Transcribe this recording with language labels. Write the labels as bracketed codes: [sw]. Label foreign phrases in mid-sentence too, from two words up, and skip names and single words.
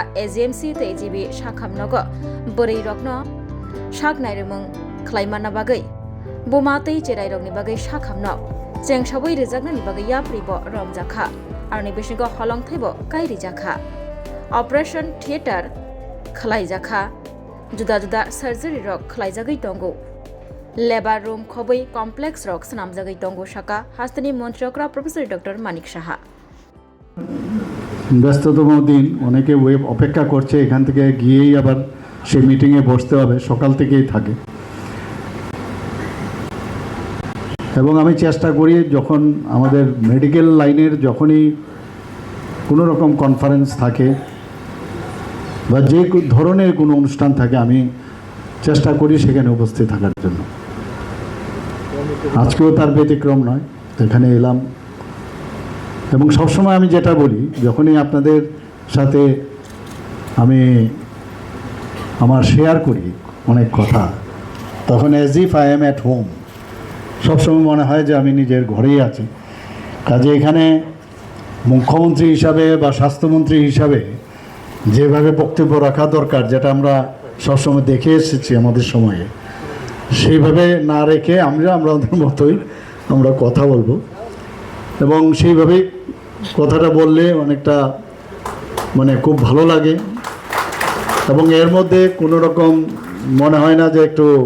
[trp] AGMC Te GB Shakhamnogo Buri Rokno Shak Nairumung Klaimana Bagai Buma Te Cherai Rogni Bagai Shakhamno Chengshawi Rajaknani Bagai Yapribo Romjaka Arni Bishingo Holong Thebo Kai Rijaka [en] Operation Theater [trp] Khlaijaka Juda Juda Surgery Rok Khlaijagai Tongo [en] Labor Room [trp] Khoboi Complex Rok Sanamjagai Tongo Shaka Hastani Montriokra [en] Professor Dr. [trp] Manik Shaha [bn] ব্যস্ততম দিন অনেকে ওয়েব অপেক্ষা করছে এখান থেকে গিয়েই আবার সেই মিটিংয়ে বসতে হবে সকাল থেকেই থাকে এবং আমি চেষ্টা করি যখন আমাদের [en] medical line [bn] যখনই কোনো রকম কনফারেন্স থাকে বা যে ধরনের কোনো অনুষ্ঠান থাকে আমি চেষ্টা করি সেখানে উপস্থিত থাকার জন্য আজকেও তার ব্যতিক্রম নয় এখানে এলাম এবং সবসময় আমি যেটা বলি যখনই আপনাদের সাথে আমি আমার শেয়ার করি অনেক কথা তখন [en] as if I am at home [bn] সবসময় মনে হয় যে আমি নিজের ঘরেই আছি কাজে এখানে মুখ্যমন্ত্রী হিসাবে বা স্বাস্থ্যমন্ত্রী হিসাবে যেভাবে বক্তব্য রাখা দরকার যেটা আমরা সবসময় দেখে এসেছি আমাদের সময়ে সেইভাবে না রেখে আমরা আমাদের মতোই আমরা কথা বলবো এবং সেইভাবেই কথাটা বললে অনেকটা মানে খুব ভালো লাগে এবং এর মধ্যে কোনো রকম মনে হয় না যে একটু